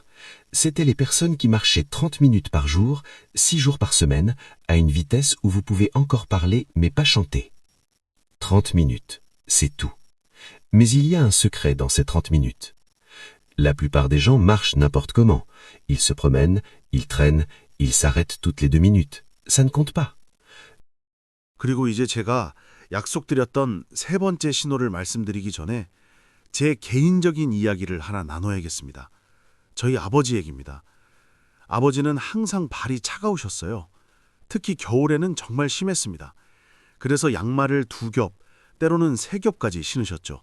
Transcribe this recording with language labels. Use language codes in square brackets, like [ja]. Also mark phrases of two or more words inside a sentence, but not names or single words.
[fr] C'étaient les personnes qui marchaient 30 minutes par jour, 6 jours par semaine, à une vitesse où vous pouvez encore parler mais pas chanter. 30 minutes, c'est tout. Mais il y a un secret dans ces 30 minutes. La plupart des gens marchent n'importe comment. Ils se promènent, ils traînent, ils s'arrêtent toutes les 2 minutes. Ça ne compte pas. [ko] 그리고 이제 제가 약속드렸던 세 번째 신호를 말씀드리기 전에 제 개인적인 이야기를 하나 나눠야겠습니다. 저희 아버지 얘기입니다. 아버지는 항상 발이 차가우셨어요. 특히 겨울에는 정말 심했습니다. 그래서 양말을 2겹, 때로는 3겹까지 신으셨죠.